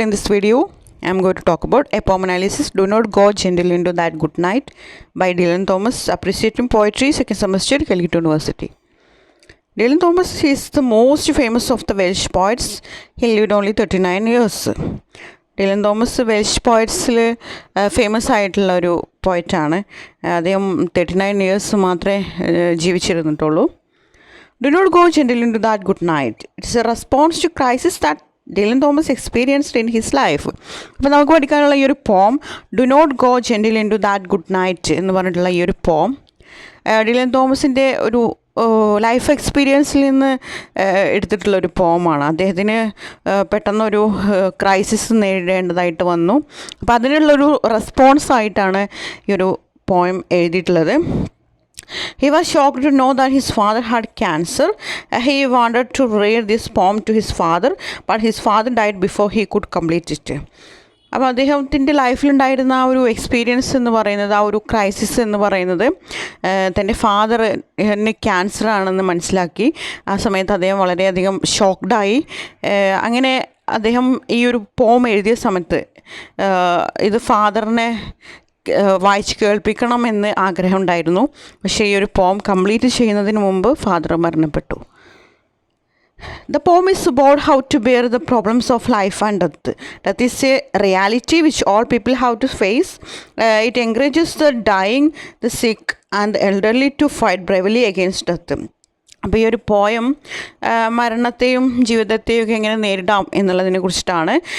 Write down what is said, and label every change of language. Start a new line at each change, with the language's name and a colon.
English: In this video, I am going to talk about a poem analysis, Do Not Go Gentle Into That Good Night by Dylan Thomas, Appreciating Poetry, 2nd semester, Calicut University. Dylan Thomas is the most famous of the Welsh poets. He lived only 39 years.
Malayalam: Dylan Thomas Welsh പോയറ്റ്സിൽ famous ആയിട്ടുള്ള ഒരു പോയറ്റാണ്. അദ്ദേഹം 39 years മാത്രമേ ജീവിച്ചിരുന്നിട്ടുള്ളൂ.
English: Do not go gentle into that good night. It's a response to crisis that Dylan Thomas experienced in his life.
Malayalam: അപ്പോൾ നമുക്ക് പഠിക്കാനുള്ള ഈ ഒരു പോം do not go gentle in to that good night എന്ന് പറഞ്ഞിട്ടുള്ള ഈ ഒരു പോം ഡിലൻ തോമസിൻ്റെ ഒരു ലൈഫ് എക്സ്പീരിയൻസിൽ നിന്ന് എടുത്തിട്ടുള്ളൊരു പോമാണ്. അദ്ദേഹത്തിന് പെട്ടെന്നൊരു ക്രൈസിസ് നേരിടേണ്ടതായിട്ട് വന്നു. അപ്പോൾ അതിനുള്ളൊരു റെസ്പോൺസായിട്ടാണ് ഈ ഒരു പോയം എഴുതിയിട്ടുള്ളത്.
English: He was shocked to know that his father had cancer. He wanted to read this poem to his father, but his father died before he could complete it.
Malayalam: അപ്പോൾ അദ്ദേഹത്തിൻ്റെ ലൈഫിലുണ്ടായിരുന്ന ആ ഒരു എക്സ്പീരിയൻസ് എന്ന് പറയുന്നത്, ആ ഒരു ക്രൈസിസ് എന്ന് പറയുന്നത് തൻ്റെ ഫാദറിന് ക്യാൻസറാണെന്ന് മനസ്സിലാക്കി. ആ സമയത്ത് അദ്ദേഹം വളരെയധികം ഷോക്ക്ഡായി. അങ്ങനെ അദ്ദേഹം ഈ ഒരു പോം എഴുതിയ സമയത്ത് ഇത് ഫാദറിനെ വായിച്ച് കേൾപ്പിക്കണമെന്ന് ആഗ്രഹമുണ്ടായിരുന്നു. പക്ഷേ ഈ ഒരു പോം കംപ്ലീറ്റ് ചെയ്യുന്നതിന് മുമ്പ് ഫാദർ മരണപ്പെട്ടു.
English: The poem is about how to bear the problems of life and death. That is a reality which all people have to face. It encourages the dying, the sick and the elderly to fight bravely against death.
Malayalam: അപ്പോൾ ഈ ഒരു poem മരണത്തെയും ജീവിതത്തെയും ഒക്കെ എങ്ങനെ നേരിടാം എന്നുള്ളതിനെ കുറിച്ചിട്ടാണ്.